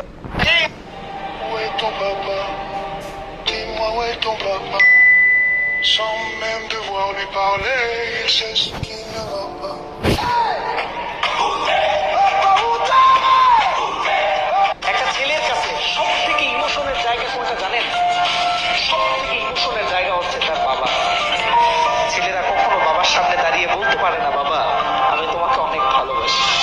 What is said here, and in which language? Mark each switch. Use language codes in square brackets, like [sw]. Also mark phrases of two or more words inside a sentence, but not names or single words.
[fr] Où est ton papa? Dis-moi où est ton papa? Sans même devoir lui parler, il sait ce qui ne va pas. [bn] একটা ছেলের কাছে সব থেকে ইমোশনের জায়গা কোনটা জানেন? সব থেকে ইমোশনের জায়গা হচ্ছে তার বাবা। ছেলেরা কখনো বাবার সামনে দাঁড়িয়ে বলতে পারে না, বাবা আমি তোমাকে অনেক ভালোবাসি।